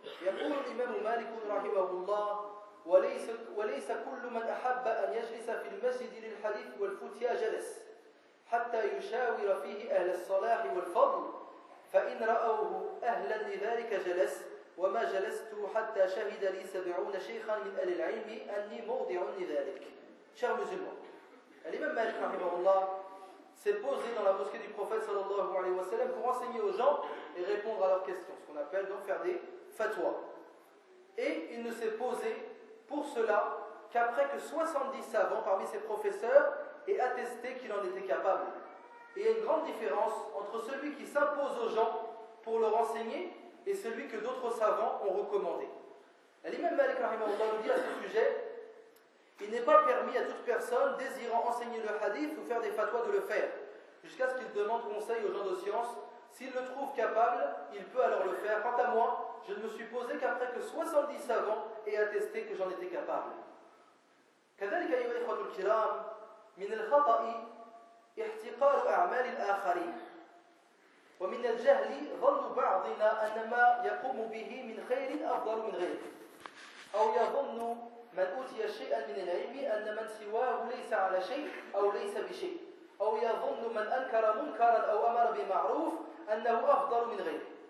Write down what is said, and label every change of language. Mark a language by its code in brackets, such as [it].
[ar] يقول الإمام مالك رحمه الله: وليس كل من أحب أن يجلس في المسجد للحديث والفتيا جلس حتى يشاور فيه أهل الصلاح والفضل، فإن رأوه أهلا لذلك جلس، وما جلست حتى شهد لي 70 شيخا من أهل العلم أني موضع لذلك. [fr] شهر مزلمون الإمام مالك رحمه الله s'est posé dans la mosquée du prophète sallallahu alayhi wa sallam pour enseigner aux gens et répondre à leurs questions, ce qu'on appelle donc faire des fatwas. Et il ne s'est posé pour cela qu'après que 70 savants parmi ses professeurs aient attesté qu'il en était capable. Et il y a une grande différence entre celui qui s'impose aux gens pour leur enseigner et celui que d'autres savants ont recommandé. L'imam Malik rahimahullah nous dit à ce sujet: il n'est pas permis à toute personne désirant enseigner le hadith ou faire des fatwas de le faire, jusqu'à ce qu'il demande conseil aux gens de science. S'il le trouve capable, il peut alors le faire. Quant à moi, je ne me suis posé qu'après que 70 savants aient attesté que j'en étais capable. [ar] كذلك أيها الإخوة الكرام من الخطأ احتقار أعمال الآخرين ومن الجهل ظن بعضنا أن ما يقوم به من خير أفضل من غيره، أو يظن من أوتي شيئا من العلم أن من سواه ليس على شيء أو ليس بشيء، أو يظن من أنكر منكرا أو أمر بمعروف أنه أفضل من غيره.